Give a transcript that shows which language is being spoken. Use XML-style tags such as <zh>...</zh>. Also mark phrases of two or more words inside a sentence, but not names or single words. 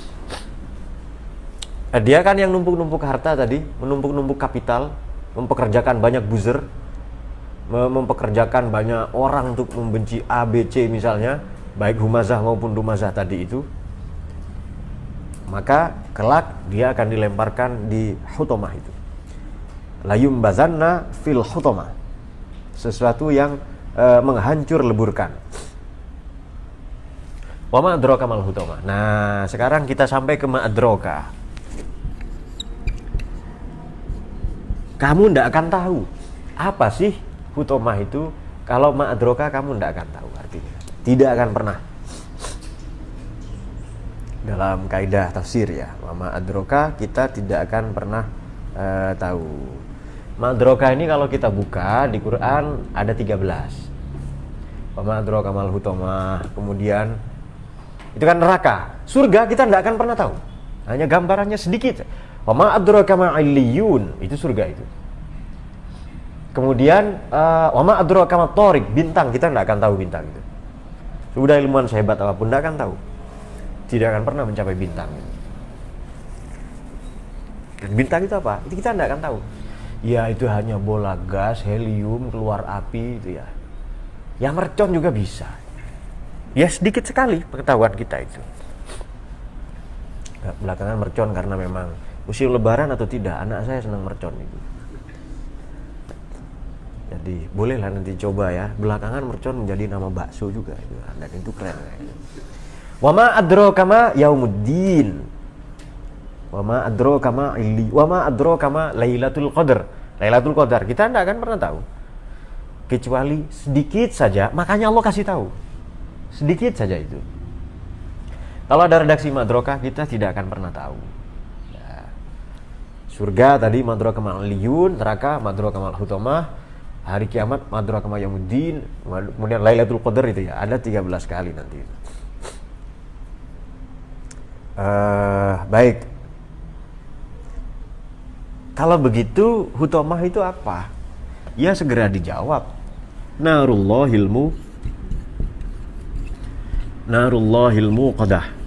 <id>Dia kan yang numpuk-numpuk harta tadi, menumpuk-numpuk kapital, mempekerjakan banyak buzzer, mempekerjakan banyak orang untuk membenci A, B, C misalnya, baik humazah maupun dumazah tadi itu. Maka kelak dia akan dilemparkan di hutomah itu.</id> <ar>لَيُنْبَذَنَّ فِي الْحُطَمَةِ,</ar> <id>sesuatu yang menghancur leburkan.</id> <ar>وَمَا أَدْرَاكَ مَا الْحُطَمَةُ.</ar> <id>Nah, sekarang kita sampai ke</id> <ar>ما أدراك.</ar> <id>Kamu tidak akan tahu apa sih hutamah itu. Kalau</id> <ar>ما أدراك</ar> <id>kamu tidak akan tahu artinya. Tidak akan pernah. Dalam kaidah tafsir ya,</id> <ar>وما أدراك</ar> <id>kita tidak akan pernah tahu. Madroka ini kalau kita buka di Quran ada 13.</id> <ar>ما أدراك ما الحطمة.</ar> <id>Kemudian itu kan neraka. Surga kita tidak akan pernah tahu. Hanya gambarannya sedikit.</id> <ar>ما أدراك ما عليون,</ar> <id>itu surga itu. Kemudian</id> <ar>ما أدراك ما الطارق,</ar> <id>bintang kita tidak akan tahu bintang itu. Sudah ilmuwan sehebat apapun tidak akan tahu. Tidak akan pernah mencapai bintang. Dan bintang itu apa? Itu kita tidak akan tahu. Ya itu hanya bola gas, helium, keluar api itu ya. Ya mercon juga bisa. Ya sedikit sekali pengetahuan kita itu. Belakangan mercon karena memang musim lebaran atau tidak, anak saya senang mercon itu. Jadi bolehlah nanti coba ya. Belakangan mercon menjadi nama bakso juga itu. Dan itu keren.</id> <ar>وما أدراك ما يوم الدين. وما أدراك ما علي، وما أدراك ما ليلة القدر.</ar> <id>Lailatul Qadar kita tidak akan pernah tahu kecuali sedikit saja, makanya Allah kasih tahu. Sedikit saja itu. Kalau ada redaksi madrokah kita tidak akan pernah tahu. Ya. Surga tadi</id> <ar>ما أدراك ما عليون,</ar> <id>neraka</id> <ar>ما أدراك ما الحطمة,</ar> <id>hari kiamat</id> <ar>ما أدراك ما يوم الدين,</ar> <id>kemudian Lailatul Qadar itu ya, ada 13 kali nanti. Baik. Kalau begitu hutamah itu apa? Ya segera dijawab.</id> <ar>نار الله الموقدة.</ar>